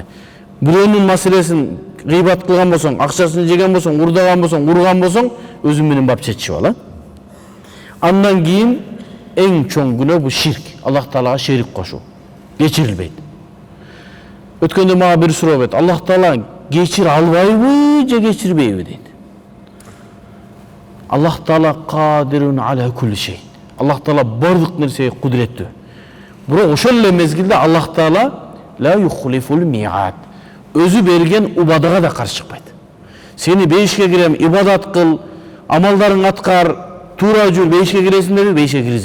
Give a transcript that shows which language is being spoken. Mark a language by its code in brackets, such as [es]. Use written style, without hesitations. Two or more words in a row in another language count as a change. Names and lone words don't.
[ky] Бирөөнүн маселесин гыйбат кылган болсоң, акчасын жеген болсоң, урдаган болсоң, урган болсоң, өзүң менен барып чечип ал. Андан кийин эң чоң күнөө бул ширк, Аллах Таалага шерик кошуу. Кечирилбейт. Өткөндө мага бир суроо берди. Аллах Таала кечире албайбы же кечирбейби дейт. [ar] الله تعالى قدير على كل شيء. [ky] Аллах Таала бардык нерсеге кудуреттүү. Бирок ошол эле мезгилде Аллах Таала [ar] لا يخلف الميعاد. [ky] Өзү берген убадага да каршы чыкпайт. Сени бейишке кирем, ибадат кыл, амалдарың аткар, тура жүр, бейишке киресиң деби, бейишке киргизет.